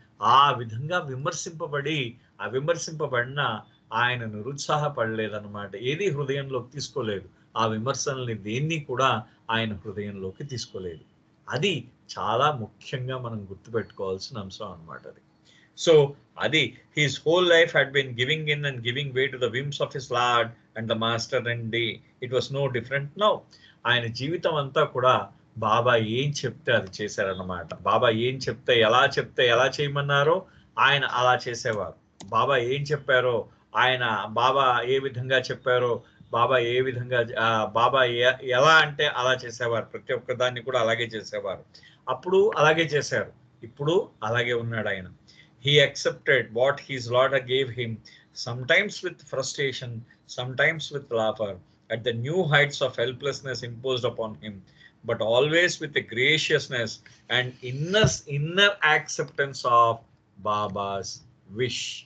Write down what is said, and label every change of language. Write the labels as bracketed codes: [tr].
[te] ఆ విధంగా విమర్శింపబడిన ఆయన నిరుత్సాహపడలేదన్నమాట. ఏది హృదయంలోకి తీసుకోలేదు. ఆ విమర్శల్ని దేన్ని కూడా ఆయన హృదయంలోకి తీసుకోలేదు. అది చాలా ముఖ్యంగా మనం గుర్తుపెట్టుకోవాల్సిన అంశం అన్నమాట అది. [en] so [te] అది [en] his whole life had been giving in and giving way to the whims of his Lord and the Master, and it was no different now. [te] ఆయన జీవితం అంతా కూడా బాబా ఏం చెప్తే అది చేశారన్నమాట. బాబా ఏం చెప్తే ఎలా చేయమన్నారో ఆయన అలా చేసేవారు. బాబా ఏం చెప్పారో బాబా ఏ విధంగా చెప్పారో బాబా ఏ విధంగా బాబా ఎలా అంటే అలా చేసేవారు, ప్రతి ఒక్క దాన్ని కూడా అలాగే చేసేవారు. అప్పుడు అలాగే చేశారు, ఇప్పుడు అలాగే ఉన్నాడు ఆయన. [en] He accepted what his Lord gave him, sometimes with frustration, sometimes with laughter, at the new heights of helplessness imposed upon him, but always with the graciousness and inner acceptance of Baba's wish.